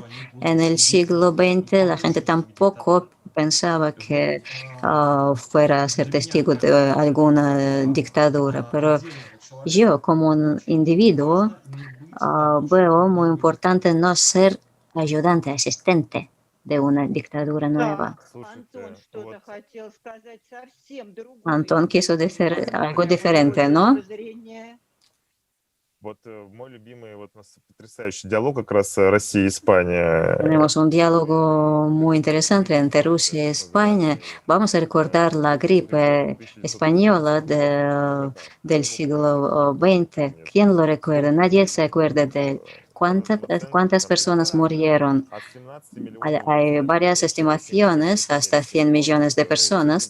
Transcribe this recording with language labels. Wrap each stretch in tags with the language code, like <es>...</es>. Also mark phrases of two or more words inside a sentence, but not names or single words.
<es>En el siglo XX la gente tampoco pensaba que fuera a ser testigo de alguna dictadura, pero yo como un individuo veo muy importante no ser ayudante, asistente de una dictadura nueva. Антон quiso decir algo diferente, ¿no?</es> <ru>Мой любимый, у нас потрясающий диалог как раз Россия и Испания.</ru> <es>Tenemos un diálogo muy interesante entre Rusia y España. Vamos a recordar la gripe española del siglo XX. ¿Quién lo recuerda? Nadie se acuerda de él. ¿Cuántas personas murieron? Hay varias estimaciones, hasta 100 millones de personas.</es>